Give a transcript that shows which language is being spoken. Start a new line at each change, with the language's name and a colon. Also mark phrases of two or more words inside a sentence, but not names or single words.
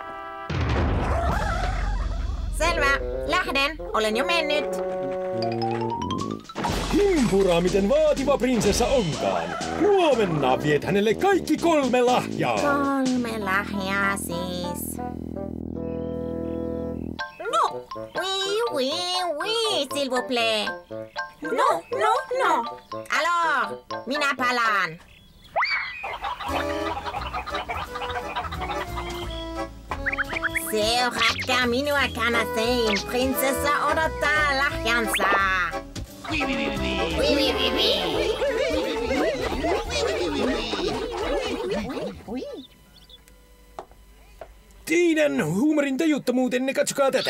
Finnish: Selvä, lähden. Olen jo mennyt. Himpura, miten vaativa prinsessa onkaan. Huomenna viet hänelle kaikki 3 lahjaa. 3 lahjaa siis. No!
French: Oui, s'il vous plaît. No.
Finnish: Alors, minä palaan. Seuratkaa minua kanateen. Prinsessa odottaa lahjansa. Teidän huumorin tajuttomuutenne, katsokaa tätä.